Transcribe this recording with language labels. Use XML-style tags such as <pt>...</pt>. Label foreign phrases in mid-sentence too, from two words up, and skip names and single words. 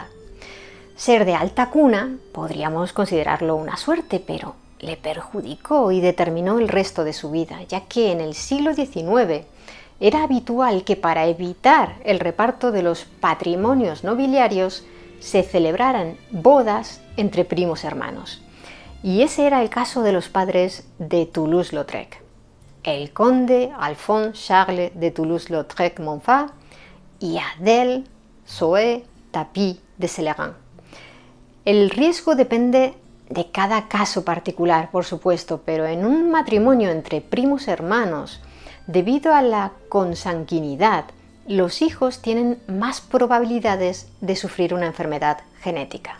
<es>Ser de alta cuna podríamos considerarlo una suerte, pero le perjudicó y determinó el resto de su vida, ya que en el siglo XIX era habitual que para evitar el reparto de los patrimonios nobiliarios se celebraran bodas entre primos hermanos. Y ese era el caso de los padres de Toulouse-Lautrec, el conde Alphonse Charles de Toulouse-Lautrec Montfort y Adèle Zoé Tapie de Celerin. El riesgo depende de cada caso particular, por supuesto, pero en un matrimonio entre primos hermanos, debido a la consanguinidad, los hijos tienen más probabilidades de sufrir una enfermedad genética.</es>